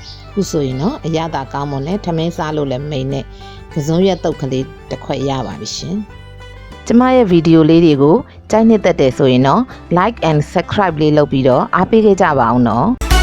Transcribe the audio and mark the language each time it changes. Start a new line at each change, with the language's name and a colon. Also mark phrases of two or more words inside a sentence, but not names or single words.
Burmese: ခုဆိုရင်တော့အရသာကောင်းမွန်နဲ့ထမင်းစားလို့လည်းမိန်နဲ့ကစုံရက်တုတ်ကလေးတစ်ခွက်ရပါပြီရှင်ကျမရဲ့ဗီဒီယိုလေးတွေကိုကြိုက်နှစ်သက်တယ်ဆိုရင်တော့
English: like and subscribe
Burmese: လေးလုပ်ပြီးတော့အားပေးခဲ့ကြပါအောင်နော်